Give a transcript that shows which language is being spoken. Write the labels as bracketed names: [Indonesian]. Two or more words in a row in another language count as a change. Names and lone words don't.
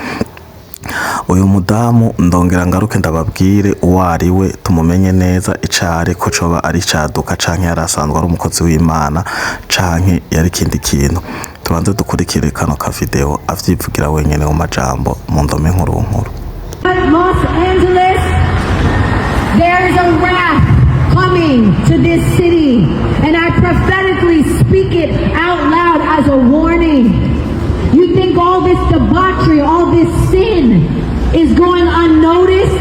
[Rundi] Uyu mudamu ndongera ngaruke ndababwire uwari we, tumumenye neza icari ko coba ari caduka canke yarasanzwe ari umukozi w'Imana canke yari kindi kintu. Tubanze dukurikire kano ka video avyivugira wenyene mu majambo mu ndome nkuru nkuru. [English] Los Angeles, there is a wrath coming to this city, and I prophetically speak it out loud as a warning. You think all this debauchery, all this sin is going unnoticed?